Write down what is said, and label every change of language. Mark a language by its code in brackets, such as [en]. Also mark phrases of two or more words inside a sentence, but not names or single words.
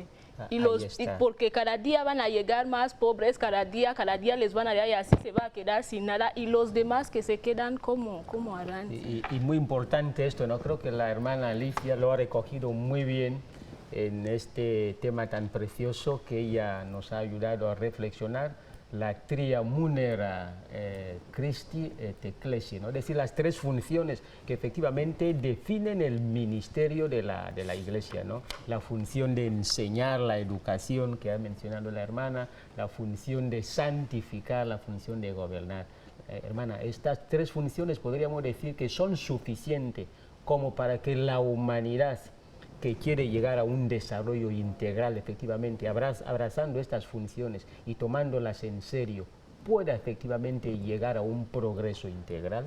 [es] Y porque cada día van a llegar más pobres, cada día les van a dar y así se va a quedar sin nada, y los demás que se quedan, ¿cómo harán? Y muy importante esto, ¿no? Creo que la hermana Alicia lo ha recogido muy bien en este tema tan precioso que ella nos ha ayudado a reflexionar, la [la] tria munera Christi et Ecclesiae, [es] ¿no? Es decir, las tres funciones que efectivamente definen el ministerio de la Iglesia, ¿no? La función de enseñar, la educación que ha mencionado la hermana, la función de santificar, la función de gobernar. Hermana, estas tres funciones podríamos decir que son suficientes como para que la humanidad que quiere llegar a un desarrollo integral, efectivamente, abrazando estas funciones y tomándolas en serio, pueda efectivamente llegar a un progreso integral?